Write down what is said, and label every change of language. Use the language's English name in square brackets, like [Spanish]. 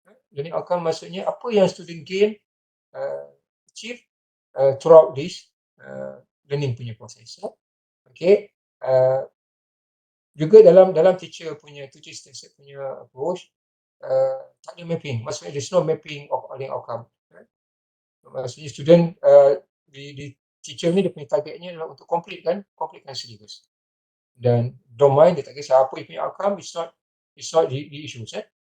[Malay] Learning outcome maksudnya apa yang student gain, [English] achieve throughout this learning [Malay] punya proses. Okay. Juga dalam teacher centered punya approach, tak ada mapping. Maksudnya [English] there's no mapping of learning outcome. [Malay] Maksudnya student di teacher ni dia punya targetnya adalah untuk completekan syllabus. Dan [English] don't mind, [Malay] dia tak kisah apa punya outcome, [English] it's not the issues.